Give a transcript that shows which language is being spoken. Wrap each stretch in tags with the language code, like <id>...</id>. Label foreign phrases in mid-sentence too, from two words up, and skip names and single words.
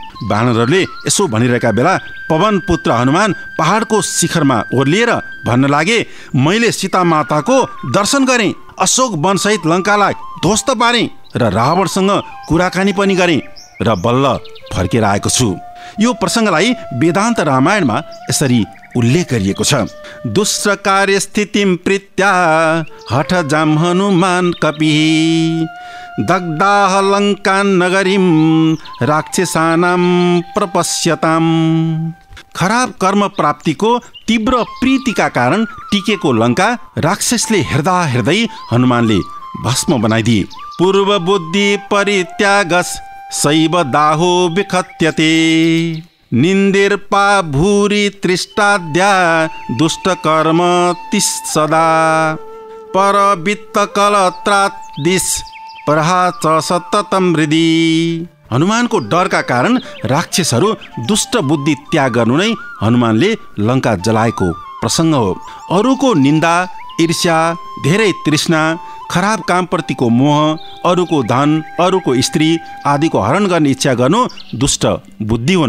<ne>बानरहरूले यसो भनिरहेका बेला पवन पुत्र हनुमान पहाडको शिखरमा ओर्लिएर भन्न लागे, मैले सीता माताको दर्शन गरेँ, अशोक वनसहित लङ्कालाई ध्वस्त पारेँ र रावणसँग कुराकानी पनि गरेँ र बल्ल फर्केर आएको छु। यो प्रसङ्गलाई वेदान्त रामायणमा यसरी उल्लेख गरिएको छ।</ne> <sa>दुष्ट कार्य स्थितिम प्रीत्या हठ जाम हनुमान कपिः दग्धाः लङ्कां नगरीं राक्षसानां प्रपश्यताम्।</sa> <ne>खराब कर्म प्राप्तिको तीव्र प्रीतिका कारण टिकेको लङ्का राक्षसले हेर्दा हेर्दै हनुमानले भस्म बनाइदिए।</ne> <sa>पूर्व बुद्धि परित्यागस शैव दाहो विखत्यते निन्दिर्पा भूरि तृष्टाद्या दुष्ट कर्म तिस् सदा परवित्त कलत्रात् दिश प्रहा च सततम हृदि।</sa> <ne>हनुमानको डरका कारण राक्षसहरू दुष्ट बुद्धि त्याग गर्नु नै हनुमानले लङ्का जलाएको प्रसङ्ग हो। अरूको निन्दा, ईर्ष्या, धेरै तृष्णा, खराब कामप्रतिको मोह, अरूको धन, अरूको स्त्री आदिको हरण गर्ने इच्छा गर्नु दुष्ट बुद्धि हुन्।</ne>